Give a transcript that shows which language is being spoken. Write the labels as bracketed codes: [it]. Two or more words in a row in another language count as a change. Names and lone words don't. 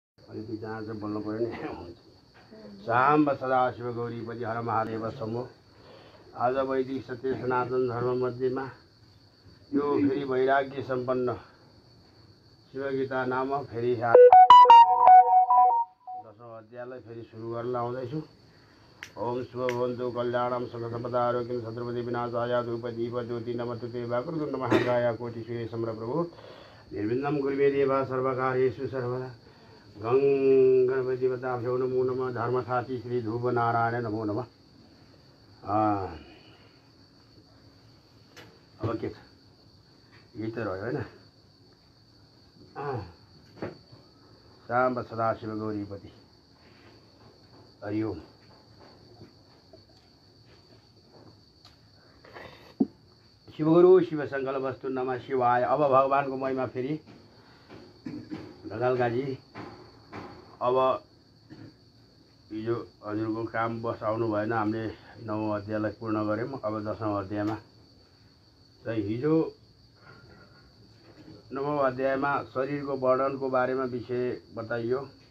[ne] अलिकति जहाँ चाहिँ बोल्नु पऱ्यो नि हुन्छ। [sa] साम्ब सदाशिव गौरीपति हर महादेव शम्भो। [ne] आज वैदिक सत्य सनातन धर्म मध्येमा यो फेरि वैराग्य सम्पन्न शिवगीता नामक फेरि 10औं अध्यायलाई फेरि सुरु गर्न आउँदैछु। [sa] ओम शुभ भवन्तु कल्याणं सकलसम्पदा आरोग्यं छत्रपति विनाशाय धूपदीप ज्योति नमस्तुते वक्रतुण्ड महाकाय कोटिसूर्य समप्रभो निर्विघ्नं कुरु मे देव सर्वकार्येषु सर्वदा। गं गणपति देवताभ्यो नमो नमः। धर्मसाची श्री ध्रुव नारायण नमो नमः। [ne] अब के छ गीत रह्यो हैन। [sa] साम्ब सदाशिव गौरीपति हरि ओम। शिवगुरु शिव संकल्प वस्तु नमः शिवाय। [ne] अब भगवानको महिमा फेरि ढकालकाजी। अब हिजो हजुरको काम बस आउनु भएन, हामीले 9औं अध्यायलाई पूर्ण गऱ्यौँ। अब 10औं अध्यायमा चाहिँ हिजो 9औं अध्यायमा शरीरको वर्णनको बारेमा विषय बताइयो।